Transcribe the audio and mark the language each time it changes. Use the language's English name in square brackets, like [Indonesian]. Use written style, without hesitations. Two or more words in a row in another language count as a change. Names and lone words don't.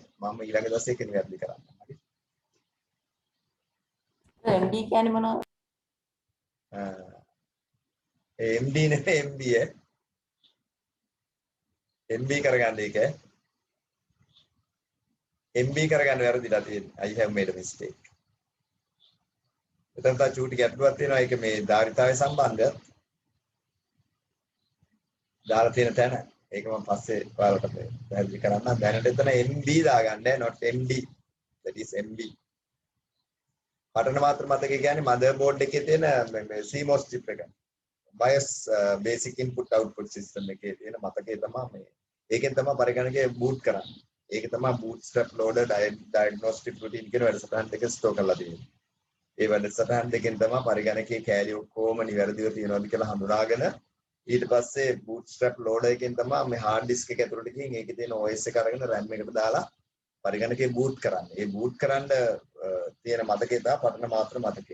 [Sinhala] මම ඊළඟ දවසේ ඒක නිවැරදි කරන්න. හරි. MD කියන්නේ මොනවද? MD නෙමෙයි MB MB කරගන්න ඒක. MB කරගන්න වැරදිලා තියෙන්නේ. [English] I have made a mistake. [Sinhala] එතන තා චූටි ගැටලුවක් තියෙනවා. ඒක මේ ධාරිතාවය සම්බන්ධ දාලා තියෙන තැන. ඒක මම පස්සේ ඔයාලට පැහැදිලි කරන්නම්. දැනට එතන MB දාගන්න [English] not MD. that is MB. [Sinhala] පටන මාත්‍ර මතකය කියන්නේ [English] mother board [Sinhala] එකේ තියෙන මේ CMOS chip එක. BIOS [English] basic input output system [Sinhala] එකේ තියෙන මතකය තමයි මේ. ඒකෙන් තමයි පරිගණකය boot කරන්නේ. ඒක තමයි [English] bootstrap loader diagnostic routine [Sinhala] කියන වැඩසටහන් දෙක ස්ටෝර් කරලා තියෙන්නේ. ඒ වැඩසටහන් දෙකෙන් තමයි පරිගණකයේ කැලිය ඔක්කොම නිවැරදිව තියෙනවද කියලා හඳුනාගෙන ඊට පස්සේ [English] bootstrap loader [Sinhala] එකෙන් තමයි මේ [English] hard disk [Sinhala] එක ඇතුළට ගිහින් ඒකේ තියෙන OS එක අරගෙන RAM එකට දාලා පරිගණකයේ boot කරන්නේ. ඒ boot කරන්න තියෙන මතකය තමයි පටන මාත්‍ර මතකය.